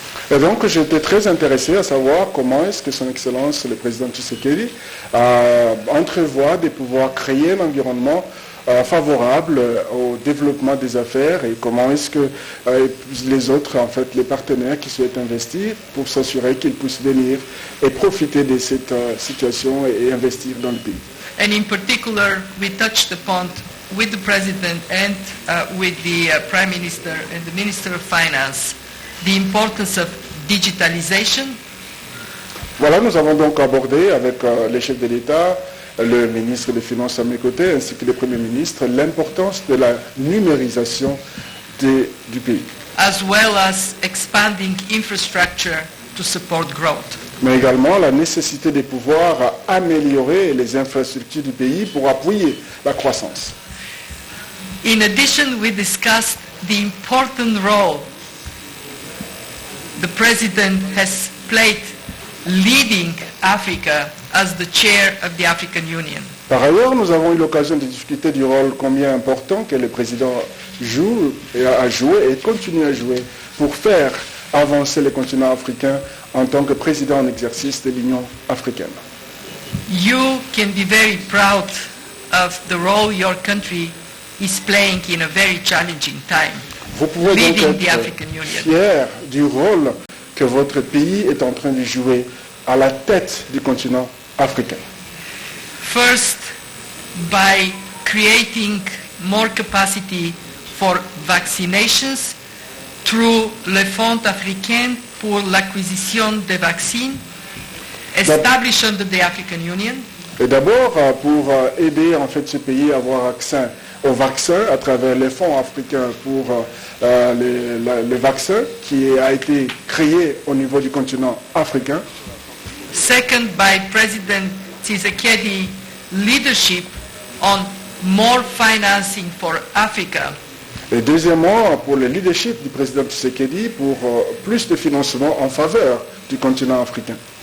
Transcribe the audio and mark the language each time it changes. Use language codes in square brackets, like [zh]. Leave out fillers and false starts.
[fr] Et donc j'étais très intéressé à savoir comment est-ce que son Excellence le président Tshisekedi entrevoit de pouvoir créer un environnement favorable au développement des affaires et comment est-ce que les autres, en fait, les partenaires qui souhaitent investir pour s'assurer qu'ils puissent venir et profiter de cette situation et investir dans le pays. [en] And in particular, we touched upon with the President and with the Prime Minister and the Minister of Finance the importance of digitalization. [fr] Voilà, nous avons donc abordé avec les chefs de l'État, le ministre des Finances à mes côtés, ainsi que le Premier ministre, l'importance de la numérisation du pays. [en] As well as expanding infrastructure to support growth. [fr] Mais également la nécessité de pouvoir améliorer les infrastructures du pays pour appuyer la croissance. [en] In addition, we discussed the important role the President has played leading Africa as the chair of the African Union. [fr] Par ailleurs, nous avons eu l'occasion de discuter du rôle combien important que le président joue et a joué et continue à jouer pour faire avancer le continent africain en tant que président en exercice de l'Union africaine. [en] You can be very proud of the role your country is playing in a very challenging time, [fr] Vous pouvez donc [en] leading the [fr] être [en] African Union. [fr] fier du rôle que votre pays est en train de jouer à la tête du continent africain. [en] First, by creating more capacity for vaccinations through le Fonds africain pour l'acquisition des vaccins, established under the African Union, [fr] Et d'abord, pour aider en fait ce pays à avoir accès aux vaccins à travers les fonds africains pour les vaccins qui a été créé au niveau du continent africain. [en] second, by President Tshisekedi leadership on more financing for Africa, [fr] Et deuxièmement, pour le leadership du président Tshisekedi pour plus de financement en faveur du continent africain.